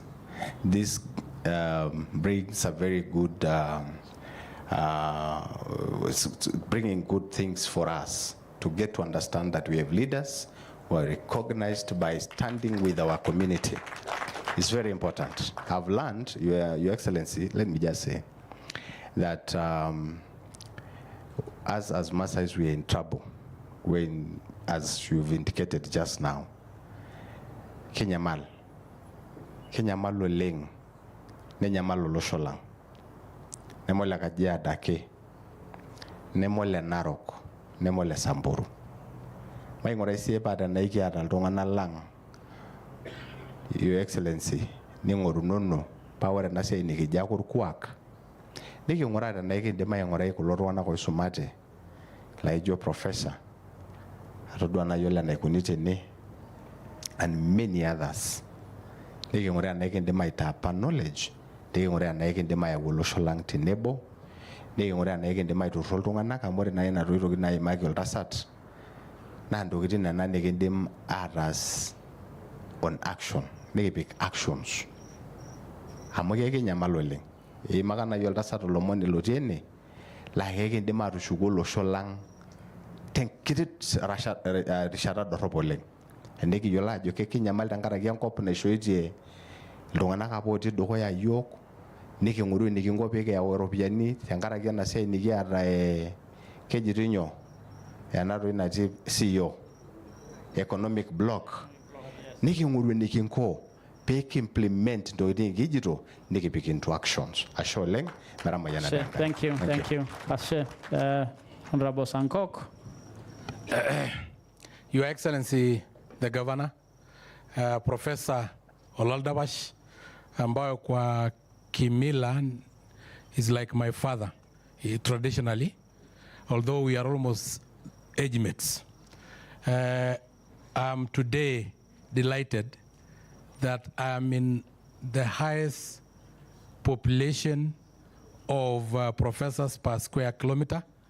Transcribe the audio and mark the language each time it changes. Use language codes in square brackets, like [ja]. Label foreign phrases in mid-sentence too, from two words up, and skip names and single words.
[en] This brings a very good, bringing good things for us to get to understand that we have leaders who are recognized by standing with our community. It's very important. I've learned, Your Excellency, let me just say that as Maasais, we are in trouble when, as you've indicated just now, [mas] Kenyamal oleng, nenyamal olosho lang, nemole Kajiado ake, nemole Narok, nemole Samburu. Maing'uraa sie baada na ikiata iltung'anak lang, [en] Your Excellency, [mas] ning'orunono paa ore ena siai nikijo ake orkuak, niking'uraa tenaa ikindim aing'urai kulo tung'anak oisumate laijo professor, atodua naa yiolo enaikuni tene, [en] and many others. [mas] Niking'uraa tenaa ikindim aitapa knowledge, niking'uraa tenaa ikindim ayau olosho lang tenebo, niking'uraa tenaa ikindim aiturruro iltung'anak, amu ore nai nena tokitin naimaki oltasat naa ntokitin nena nikindim ataas [en] on action, [mas] nikipik actions. Amu kekinyamal oleng. Eimaka nai oltasat olomoni lotii ene laa kekindim atushuku olosho lang tenkiti rishata dorrop oleng. Enikiyiolo ajo kekinyamal tenkaraki enkop naishoitie iltung'anak apa otii dukuya yiok, niking'oru enikinko pee kiyau iropiyiani tenkaraki ena siai nikiata kejito nyoo ena toki natii CEO [en] economic block, [mas] niking'oru enikinko pee kiimplement ntokitin kijito nikipik into actions. Ashe oleng, metamayiana. [en] Thank you, thank you. Ashe, Honorable Sankok. Your Excellency, the Governor, Professor Olol Dapash, [sw] ambayo kwa kimila [en] is like my father, traditionally, although we are almost age mates. I'm today delighted that I am in the highest population of professors per square kilometer.